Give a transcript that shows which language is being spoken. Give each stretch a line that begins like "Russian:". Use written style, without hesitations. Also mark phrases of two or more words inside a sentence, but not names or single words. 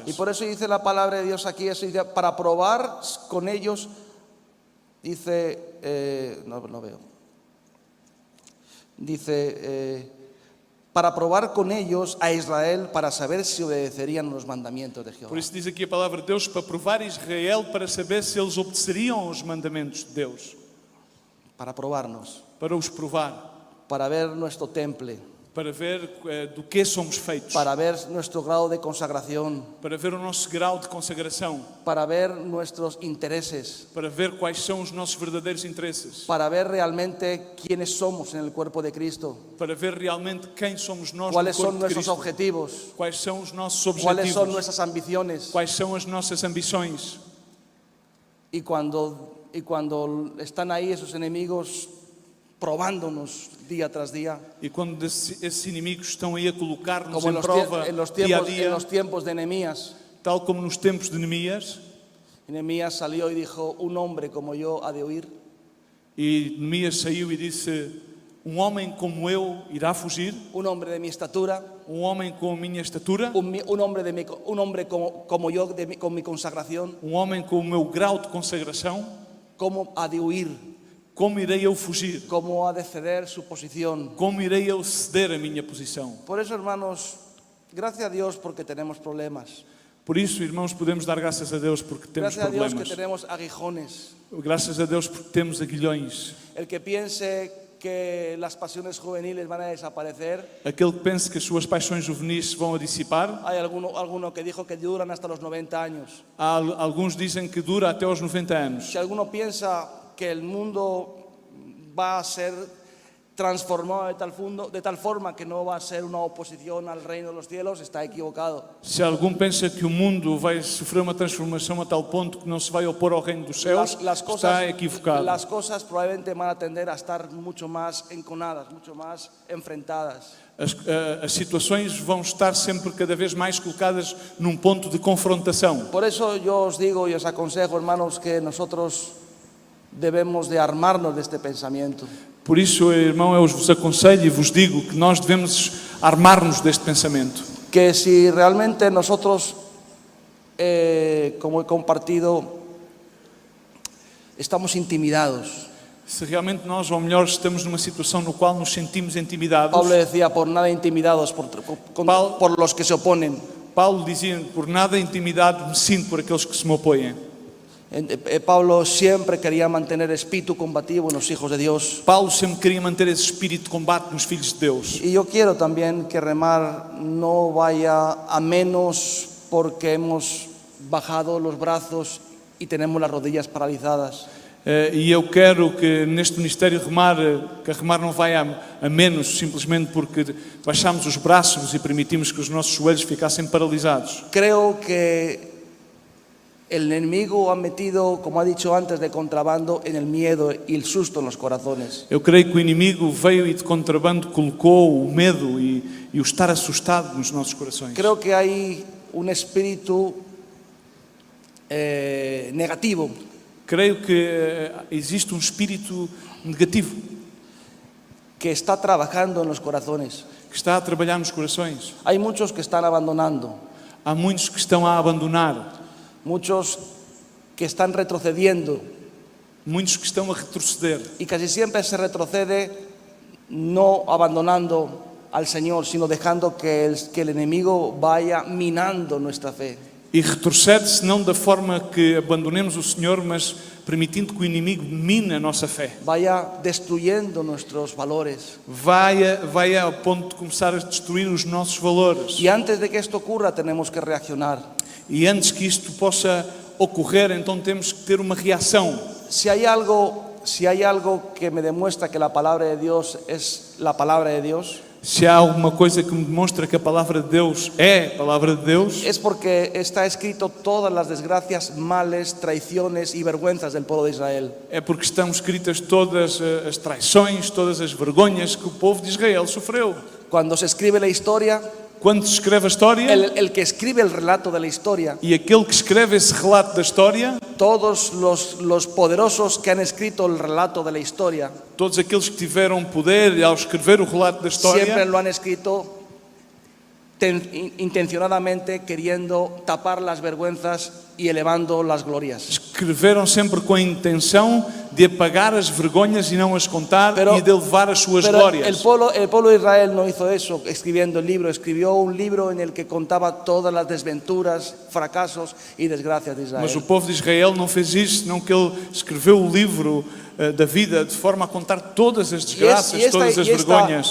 Spanish: Y por eso dice la palabra de Dios aquí, eso dice, para probar con ellos, dice, no veo, dice, para probar con ellos a Israel para saber si obedecerían los mandamientos de Jehová.
Portuguese: Por isso diz aqui a palavra de Deus, para provar Israel, para saber se eles obedeceriam aos mandamentos de Deus.
Spanish: Para probarnos,
Portuguese: Para os provar,
Spanish: para ver nuestro temple,
Portuguese: para ver do que somos feitos,
Spanish: para ver nuestro grado de consagración,
Portuguese: para ver o nosso grau de consagração,
Spanish: para ver nuestros intereses,
Portuguese: para ver quais são os nossos verdadeiros interesses,
Spanish: para ver realmente quiénes somos en el cuerpo de Cristo,
Portuguese: para ver realmente quem somos nós no
Spanish: cuáles son
Portuguese: corpo de
Spanish: nuestros
Portuguese: Cristo,
Spanish: objetivos,
Portuguese: quais são os nossos
Spanish: cuáles son objetivos, nuestras ambiciones.
Portuguese: quais são as nossas ambições.
Spanish: Y cuando están ahí esos enemigos probándonos día tras día,
Portuguese: E quando esses inimigos estão aí a colocar-nos
Spanish: como
Portuguese: em prova
Spanish: en los
Portuguese: dia a
Spanish: tiempos,
Portuguese: dia,
Spanish: en los tiempos de Nehemías.
Portuguese: tal como nos tempos de Neemias,
Spanish: Nehemías salió y dijo, un hombre como yo ha de huir.
Portuguese: e Neemias saiu e disse: um homem como eu irá fugir,
Spanish: Un hombre de mi estatura,
Portuguese: um homem com a minha estatura,
Spanish: un hombre como yo con mi consagración,
Portuguese: um homem com o meu grau de consagração,
Spanish: ¿cómo ha de huir?
Portuguese: como irei eu fugir?
Spanish: ¿Cómo ha de ceder su posición?
Portuguese: Como irei eu ceder a minha posição?
Spanish: Por eso, hermanos, gracias a Dios porque tenemos problemas.
Portuguese: Por isso, irmãos, podemos dar graças a Deus porque temos
Spanish: Gracias a Dios que
Portuguese: problemas.
Spanish: tenemos aguijones.
Portuguese: Graças a Deus porque temos aguilhões.
Spanish: El que piense que las pasiones juveniles van a desaparecer,
Portuguese: Aquele que pensa que as suas paixões juvenis se vão a dissipar.
Spanish: hay alguno que dijo que duran hasta los 90 años.
Portuguese: Alguns dizem que dura até aos 90 anos.
Spanish: Si alguno piensa que el mundo va a ser transformado de tal forma que no va a ser una oposición al reino de los cielos, está equivocado.
Portuguese: Se algum pensa que o mundo vai sofrer uma transformação a tal ponto que não se vai opor ao reino dos céus, está equivocado.
Spanish: Las cosas probablemente van a tender a estar mucho más enconadas, mucho más enfrentadas.
Portuguese: As situações vão estar sempre cada vez mais colocadas num ponto de confrontação.
Spanish: Por eso yo os digo y os aconsejo, hermanos, que nosotros debemos de armarnos de este pensamiento.
Portuguese: Por isso, irmão, eu vos aconselho e vos digo que nós devemos armar-nos deste pensamento.
Spanish: Que si realmente nosotros, como he compartido, estamos intimidados.
Portuguese: Se realmente nós, ou melhor, estamos numa situação no qual nos sentimos intimidados,
Spanish: Pablo decía, por nada intimidados por los que se oponen.
Portuguese: Paulo dizia, por nada intimidado me sinto por aqueles que se me opõem.
Spanish: Pablo siempre quería mantener espíritu combativo en los hijos de Dios.
Portuguese: Paulo sempre queria manter esse espírito de combate nos filhos de Deus.
Spanish: Y yo quiero también que remar no vaya a menos porque hemos bajado los brazos y tenemos las rodillas paralizadas.
Portuguese: E eu quero que neste ministério que a remar não vai a menos simplesmente porque baixamos os braços e permitimos que os nossos joelhos ficassem paralisados.
Spanish: Creo que el enemigo ha metido, como ha dicho antes, de contrabando en el miedo y el susto en los corazones.
Portuguese: Eu creio que o inimigo veio e de contrabando colocou o medo e o estar assustado nos nossos corações.
Spanish: Creo que hay un espíritu negativo
Portuguese: Creio que existe espírito negativo
Spanish: que está trabajando en los corazones.
Portuguese: que está a trabalhar nos corações.
Spanish: Hay muchos que están abandonando,
Portuguese: Há muitos que estão a abandonar,
Spanish: muchos que están retrocediendo,
Portuguese: muitos que estão a retroceder.
Spanish: y casi siempre se retrocede no abandonando al Señor, sino dejando que el enemigo vaya minando nuestra fe.
Portuguese: E retrocede-se não da forma que abandonemos o Senhor, mas permitindo que o inimigo mine a nossa fé.
Spanish: Vaya destruyendo nuestros valores.
Portuguese: Vai ao ponto de começar a destruir os nossos valores.
Spanish: Y antes de que esto ocurra tenemos que reaccionar.
Portuguese: E antes que isto possa ocorrer, então temos que ter uma reação.
Spanish: Si hay algo que me demuestra que la palabra de Dios es la palabra de Dios,
Portuguese: Se há alguma coisa que me demonstra que a palavra de Deus é a palavra de Deus,
Spanish: es porque está escrito todas las desgracias, males, traiciones y vergüenzas del pueblo de Israel.
Portuguese: é porque estão escritas todas as traições, todas as vergonhas que o povo de Israel sofreu.
Spanish: Cuando se escribe la historia,
Portuguese: Quando se escreve a história,
Spanish: el que escribe el relato de la historia,
Portuguese: e aquele que escreve esse relato da história,
Spanish: todos los poderosos que han escrito el relato de la historia,
Portuguese: todos aqueles que tiveram poder ao escrever o relato da
Spanish: siempre
Portuguese: história,
Spanish: lo han escrito intencionadamente queriendo tapar las vergüenzas y elevando las glorias.
Portuguese: Escreveram sempre com a intenção de apagar as vergonhas e não as contar e de elevar as suas
Spanish: Pero
Portuguese: glórias.
Spanish: el pueblo de Israel no hizo eso escribiendo el libro, escribió un libro en el que contaba todas las desventuras, fracasos y desgracias de Israel.
Portuguese: Mas o povo de Israel não fez isso, senão que ele escreveu o livro da vida de forma a contar todas as desgraças, todas as vergonhas.